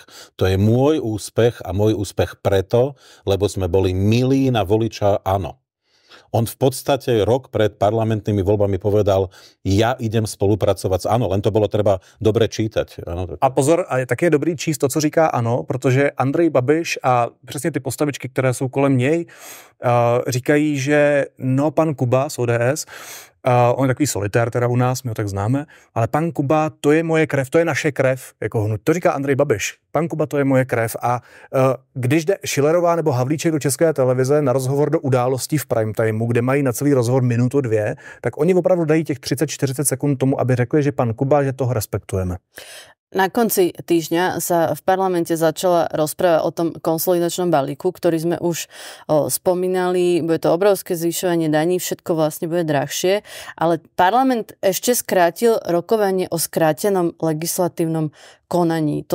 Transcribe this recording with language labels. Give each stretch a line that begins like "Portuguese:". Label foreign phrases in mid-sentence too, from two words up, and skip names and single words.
Slovak: To je môj úspech a môj úspech preto, lebo sme boli milí na voliča ANO. On v podstate rok pred parlamentnými voľbami povedal, ja idem spolupracovať s ANO, len to bolo treba dobre čítať. Ano.
Czech: A pozor, a taky je dobrý číst to, co říká ANO, protože Andrej Babiš a přesně ty postavičky, které jsou kolem něj, říkají, že no, pan Kuba z ODS, on je takový solitér teda u nás, my ho tak známe, ale pan Kuba, to je moje krev, to je naše krev, jako hnut. To říká Andrej Babiš. Pan Kuba, to je moje krev. A když jde Schillerová nebo Havlíček do České televize na rozhovor do Událostí v
English: prime timeu,
Czech: kde mají na celý rozhovor 1, 2 minut, tak oni opravdu dají těch 30-40 sekund tomu, aby řekli, že pan Kuba, že toho respektujeme.
Slovak: Na konci týždňa sa v parlamente začala rozpráva o tom konsolidačnom balíku, ktorý sme už spomínali. Bude to obrovské zvyšovanie daní, všetko vlastne bude drahšie, ale parlament ešte skrátil rokovanie o skrátenom legislatívnom konaní.